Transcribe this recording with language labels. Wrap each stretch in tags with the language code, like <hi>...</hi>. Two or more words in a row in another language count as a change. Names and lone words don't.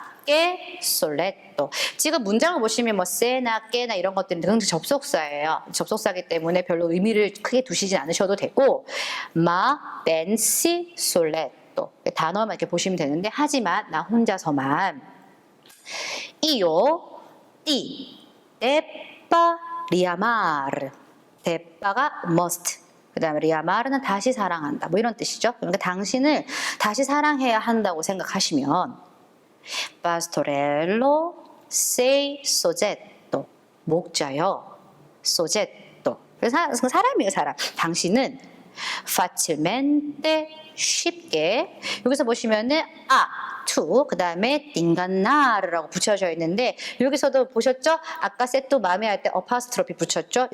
<it>che, soletto.</it> <ko>지금 문장을 보시면 뭐 세나 깨나 이런 것들은 굉장히 접속사예요. 접속사이기 때문에 별로 의미를 크게 두시지 않으셔도 되고,</ko> <it>pensi, soletto.</it> <ko>단어만 이렇게 보시면 되는데, 하지만 나 혼자서만</ko> <it>io ti debba riamare.</it> <ko>debba가 must. 그 다음에 riamare는 다시 사랑한다. 뭐 이런 뜻이죠. 그러니까 당신을 다시 사랑해야 한다고 생각하시면</ko> <it>pastorello sei soggetto.</it> <ko>목자요. soggetto. 사람이에요, 사람. 당신은 facilmente 쉽게 여기서 보시면은 to 그 다음에 띵간나르라고 붙여져 있는데 여기서도 보셨죠? 아까</ko> <it>se tu m'ami</it> <ko>할 때 어파스트로피 붙였죠?</ko>